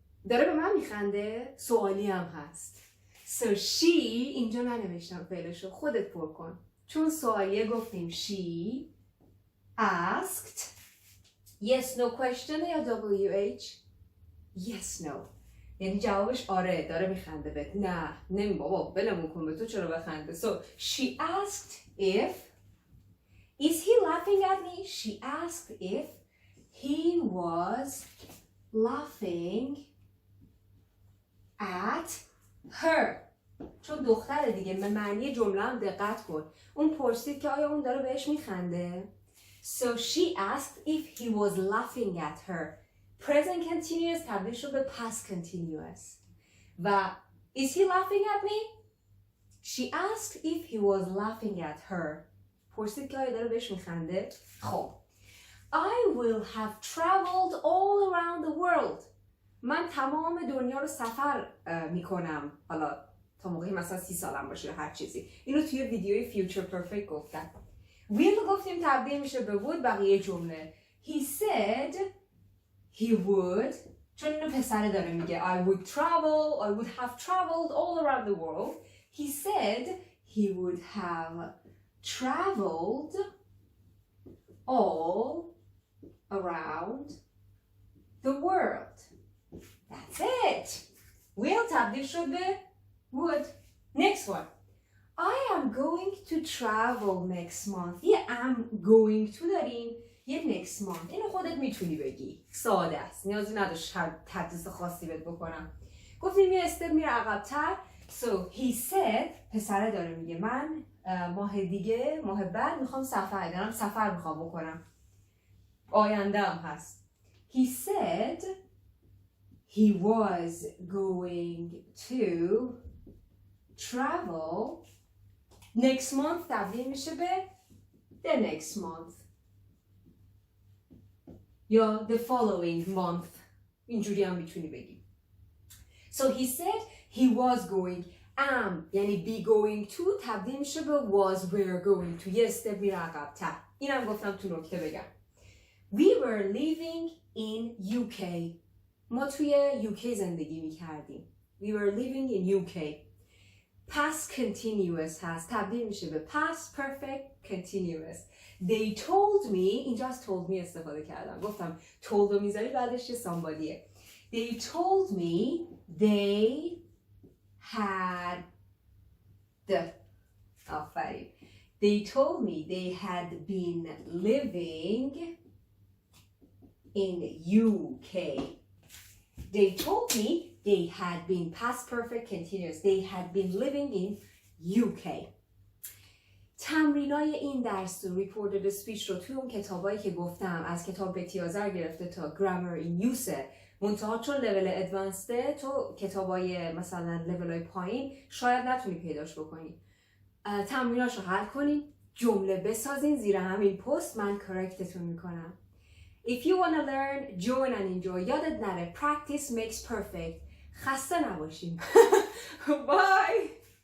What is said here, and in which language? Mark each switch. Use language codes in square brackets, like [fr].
[fa] داره به من میخنده؟ سوالی هم هست. [en] So she [fa] اینجا ننوشتم فعلشو، خودت پر کن. چون سوالیه گفتیم [en] she asked yes no question [fa] یا WH yes no یعنی جوابش آره داره میخنده بهت، نه نمی بابا بلمون کن به تو چرا بخنده. [en] So she asked if is he laughing at me. She asked if he was laughing at her. [fa] چون دختره دیگه به معنی جمله هم دقت کن. اون پرسید که آیا اون داره بهش میخنده. [en] So she asked if he was laughing at her. Present continuous تبدیل شد به past continuous. و is he laughing at me? She asked if he was laughing at her. [fa] پرسید که آیا داره بهش میخنده. [en] خب I will have traveled all around the world. [fa] من تمام دنیا رو سفر میکنم. حالا تا موقعی مثلا 30 سالم باشه هر چیزی. اینو توی ویدیوی فیوچر پرفکت گفتم. will گفتیم تبدیل میشه به would. بقیه جمله [en] he said he would [fa] چون اینو پسره داره میگه [en] I would travel, I would have traveled all around the world. He said he would have traveled all around the world. That's it. [fa] will تبدیل شد به would. [en] Next one. I am going to travel next month. یه am going to داریم، یه next month. [fa] اینو خودت میتونی بگی. ساده است. نیازی نداشت تدریس خاصی بهت بکنم. گفتیم یه استپ میره عقب‌تر. [en] So he said [fa] پسره داره میگه من ماه دیگه ماه بعد میخوام سفر میخوام بکنم. آینده هم هست. [en] He said he was going to travel next month [fa] تبدیل میشه به [en] the next month یا the following month. [fa] اینجوری هم میتونی بگی. [en] So he said he was going. [fa] am یعنی be going to تبدیل میشه به was were going to. یه استپ میره عقب‌تر. اینم گفتم تو نکته بگم. [en] We were living in UK. [fa] ما توی UK زندگی میکردیم. [en] We were living in UK. Past continuous هست. [fa] تبدیل میشه به past perfect continuous. [en] They told me. [fa] اینجا از told me استفاده کردم. گفتم told رو میذاری بعدش یه somebodyه. [en] They told me they had [fa] آفرین. [en] They told me they had been living in UK. They told me they had been past perfect continuous. They had been living in UK. [fa] تمرینای این درس و ریپورتد اسپیچ رو توی اون کتابایی که گفتم از کتاب بتی آذر گرفته تا گرامر این یوسه. منتها چون لول ادوانسته تو کتابای مثلا لولای پایین شاید نتونی پیداش بکنی. تمریناشو حل کنین، جمله بسازین زیر همین پست من کرکتتون میکنم. [en] If you want to learn, join and enjoy. [fa] یادت نره [en] practice makes perfect. [fa] خسته نباشیم. [en] Bye.